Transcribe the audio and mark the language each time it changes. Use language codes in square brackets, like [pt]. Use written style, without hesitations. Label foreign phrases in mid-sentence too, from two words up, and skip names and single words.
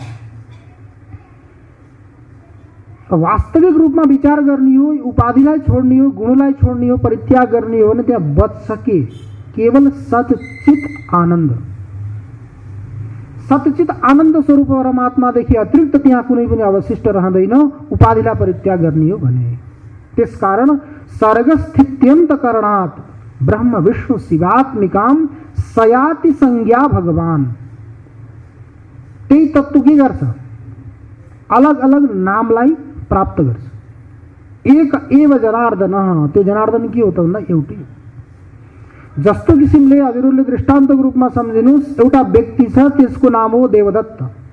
[ne] वास्तविक रूपमा विचार गर्ने हो, उपाधिलाई छोड्ने हो, गुणलाई छोड्ने हो, परित्याग गर्ने हो भने त्यहाँ बच्छ के? केवल सच्चित आनन्द। सच्चित आनन्द स्वरूप परमात्मादेखि अतिरिक्त त्यहाँ कुनै पनि अवशिष्ट रहँदैन, उपाधिलाई परित्याग गर्ने हो भने। [sa] त्यसकारण सर्ग स्थित्यन्त करणात् ब्रह्म विष्णु शिवात्मिकाम सयाति संज्ञा भगवान। [ne] त्यही तत्त्व के गर्छ? अलग अलग नामलाई प्राप्त गर्छ। [sa] एक एव जनार्दन, [ne] त्यो जनार्दन के हो त भन्दा एउटै। जस्तो किसिमले हजुरहरूले दृष्टान्तको रूपमा सम्झिनुहोस्, एउटा व्यक्ति छ, त्यसको नाम हो देवदत्त।